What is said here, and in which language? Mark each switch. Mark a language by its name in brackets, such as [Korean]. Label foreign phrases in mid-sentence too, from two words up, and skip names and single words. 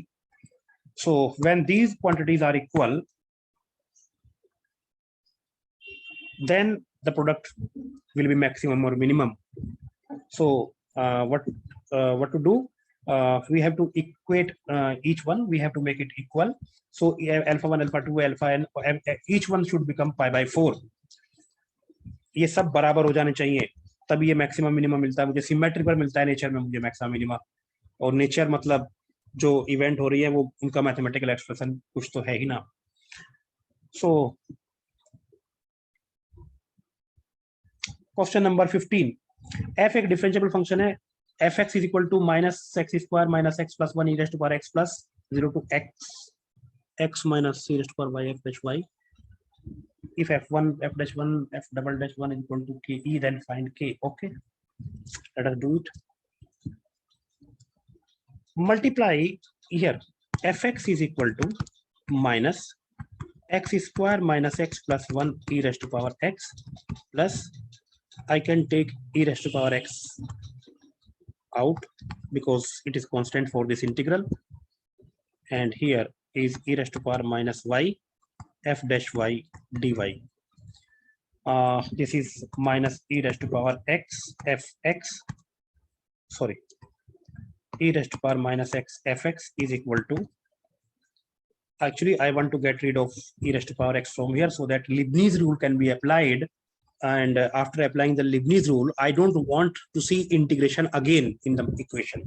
[English] So when these quantities are equal, then the product will be maximum or minimum. So what to do? We have to equate each one. We have to make it equal. So alpha 1, alpha 2, alpha n, each one should become pi by 4. [Hindi] ये सब बराबर हो जाने चाहिए, तब ये [English] maximum minimum [Hindi] मिलता है मुझे. सिमेट्री पर मिलता है नेचर में मुझे [English] maximum minimum, [Hindi] और नेचर मतलब जो इवेंट हो रही है वो उनका [English] mathematical expression [Hindi] कुछ तो है ही ना. [English] so question number 15. [Hindi] f एक [English] differentiable function [Hindi] है. [English] fx is equal to minus x square minus x plus 1 e raised to power x plus 0 to x minus c raised to power y f dash y. If f1, f dash 1, f double dash 1 is equal to ke, then find k. Okay, let us do it. Multiply here. fx is equal to minus x square minus x plus 1 e raised to power x plus, I can take e raised to power x out because it is constant for this integral, and here is e raised to power minus y f dash y dy. This is minus e raised to power x fx. Sorry, e raised to power minus x fx is equal to. Actually, I want to get rid of e raised to power x from here so that Leibniz rule can be applied. And after applying the Leibniz rule, I don't want to see integration again in the equation.